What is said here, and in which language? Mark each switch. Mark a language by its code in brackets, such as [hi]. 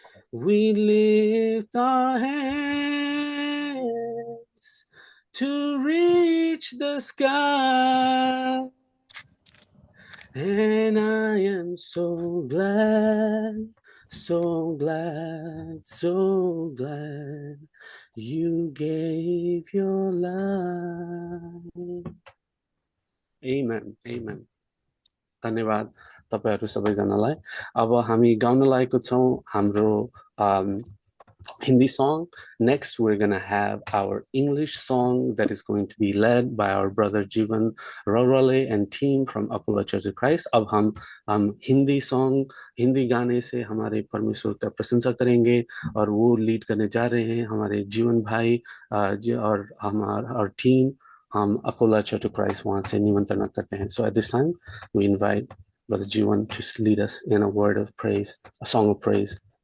[en] We lift our hands to reach the sky. And I am so glad, so glad, so glad you gave your life. Amen, amen. [ne] धन्यवाद तपाईहरु सबैजनालाई. अब हामी गाउन लागेको छौं हाम्रो Hindi song. [en] Next, we're going to have our English song that is going to be led by our brother Jivan Rorale and team from Apollo Church of Christ. [hi] अब हम हिंदी song, हिंदी गाने से हमारे परमेश्वर का प्रशंसा करेंगे और वो लीड करने जा रहे हैं हमारे जीवन भाई और हमारा team. हम Apollo Church of Christ वहाँ से निमंत्रण करते हैं. [en] So at this time, we invite Brother Jivan to lead us in a word of praise, a song of praise.